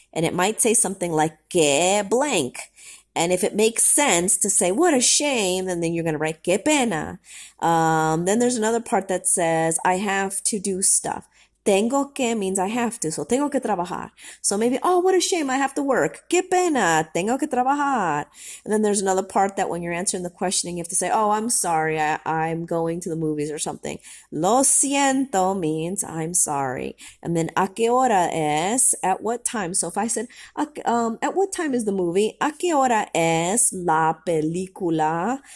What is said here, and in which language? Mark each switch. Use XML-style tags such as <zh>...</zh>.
<en>And it might say something like, que blank. And if it makes sense to say, what a shame, then you're going to write,</en> <es>que pena.</es> <en>Then there's another part that says, I have to do stuff. Tengo que means I have to. So</en> <es>tengo que trabajar.</es> <en>So maybe, oh, what a shame, I have to work.</en> <es>Que pena, tengo que trabajar.</es> <en>And then there's another part that when you're answering the questioning, you have to say, oh, I'm sorry, I'm going to the movies or something.</en> <es>Lo siento</es> <en>means I'm sorry. And then</en> <es>a qué hora es,</es> <en>at what time. So if I said, at what time is the movie?</en> <es>A qué hora es la película?</es>